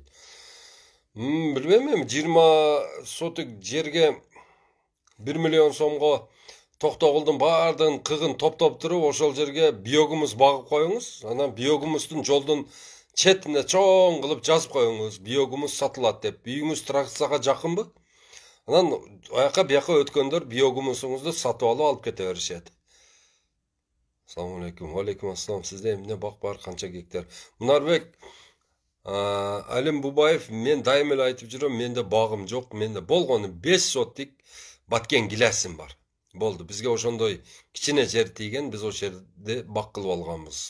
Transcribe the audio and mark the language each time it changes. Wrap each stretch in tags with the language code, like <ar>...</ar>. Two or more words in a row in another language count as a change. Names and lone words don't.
<ky>Билбейм, 20 сотук жерге 1 миллион сомго токтогулдун баардыгын кыгын топтоп туруп, ошол жерге биогумус багып коюңуз. Анан биогумустун жолдун четине чоң кылып жазып коюңуз, биогумус сатылат деп. Үйүңүз трассага жакынбы? Анан аяққа бияққа өткөндөр биогумусуңузду сатып алып кете беришет.</ky> <ar>السلام عليكم. عليكم السلام.</ar> <ky>Сизде эмне бак бар, канча гектар? Мунарбек Алим Бубаев, мен дайым эле айтып жүрөм, менде багым жок, менде болгону 5 сотик баткен гиласым бар. Болду. Бизге ошондой кичине жер тийген, биз ошол жерде бак кылып алганбыз.</ky>